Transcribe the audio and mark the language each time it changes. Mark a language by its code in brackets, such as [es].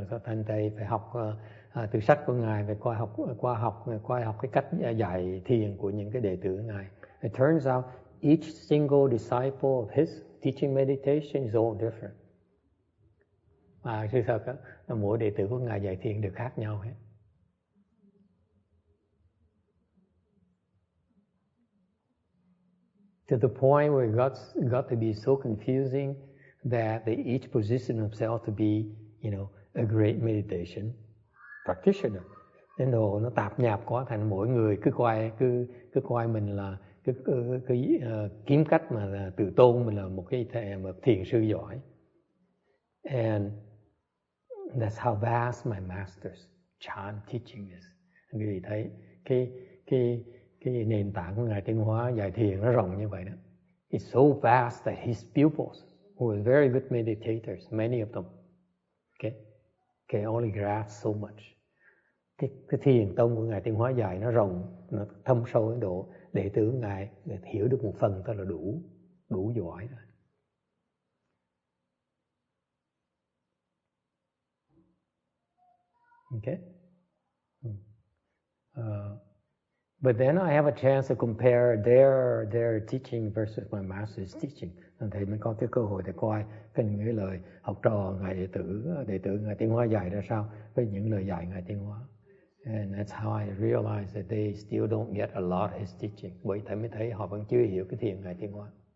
[vi] Thành thầy phải học từ sách của ngài, phải qua học cái cách dạy thiền của những cái đệ tử ngài. [en] It turns out each single disciple of his teaching meditation is all different. [vi] Sự thật là mỗi đệ tử của ngài dạy thiền đều khác nhau hết. [en] To the point where it got to be so confusing that they each position themselves to be, a great meditation practitioner. [vi] Đến độ nó tạp nhạp quá, thành mỗi người cứ coi mình là cứ kiếm cách mà là tự tôn mình là một thiền sư giỏi. [en] And that's how vast my master's Chan teaching is. [vi] Quý vị thấy cái nền tảng của ngài Tiến Hóa dạy thiền nó rộng như vậy đó. [en] It's so vast that his pupils, who were very good meditators, many of them, can only grasp so much. [vi] Cái thiền tông của ngài Tiến Hóa dạy nó rộng, nó thâm sâu đến độ đệ tử ngài hiểu được một phần thôi là đủ giỏi rồi. [en] Okay. But then I have a chance to compare their teaching versus my master's teaching. [vi] Thầy mới có cái cơ hội để coi những lời học trò ngài đệ tử ngài Tiến Hóa dạy ra sao với những lời dạy ngài Tiến Hóa. [en] And that's how I realized that they still don't get a lot of his teaching. [vi] Bởi thầy mới thấy họ vẫn chưa hiểu cái thiền ngài Tiến Hóa.